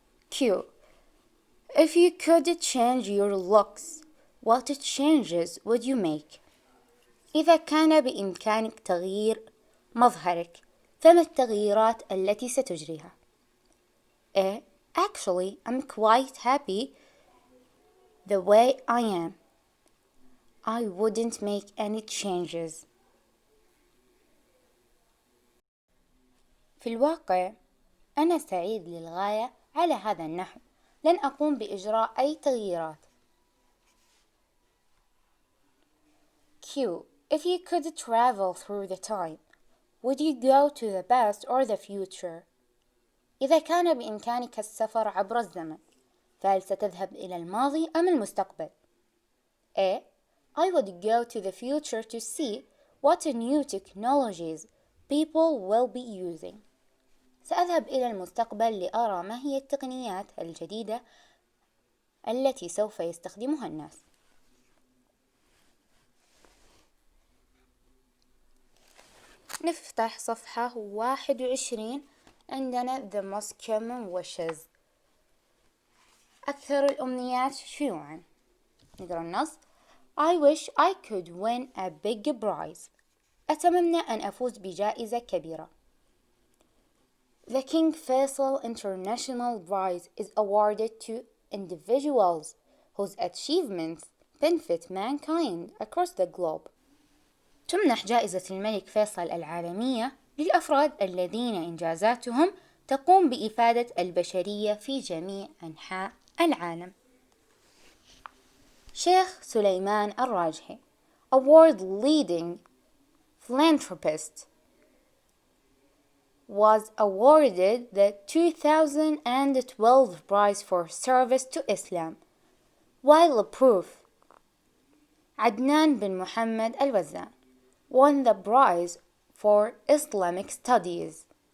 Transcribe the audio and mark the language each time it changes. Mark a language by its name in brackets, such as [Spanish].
[English] Q. If you could change your looks, what changes would you make? [Arabic] إذا كان بإمكانك تغيير مظهرك، فما التغييرات التي ستجريها؟ A. [English] Actually, I'm quite happy the way I am. I wouldn't make any changes. [Arabic] في الواقع أنا سعيد للغاية على هذا النحو. لن أقوم بإجراء أي تغييرات. [English] Q. If you could travel through the time, would you go to the past or the future? [Arabic] إذا كان بإمكانك السفر عبر الزمن، فهل ستذهب إلى الماضي أم المستقبل؟ A. [English] I would go to the future to see what new technologies people will be using. [Arabic] سأذهب إلى المستقبل لأرى ما هي التقنيات الجديدة التي سوف يستخدمها الناس. نفتح صفحة 21. عندنا [English] the most common wishes، [Arabic] أكثر الأمنيات شيوعا. نقرأ النص. [English] I wish I could win a big prize. [Arabic] أتمنى أن أفوز بجائزة كبيرة. [English] The King Faisal International Prize is awarded to individuals whose achievements benefit mankind across the globe. [Arabic] تمنح جائزة الملك فيصل العالمية للأفراد الذين إنجازاتهم تقوم بإفادة البشرية في جميع أنحاء العالم. [English] شيخ سليمان الراجحي، a world-leading philanthropist, was awarded the 2012 Prize for Service to Islam, while proof عدنان بن محمد الوزان won the prize for Islamic Studies.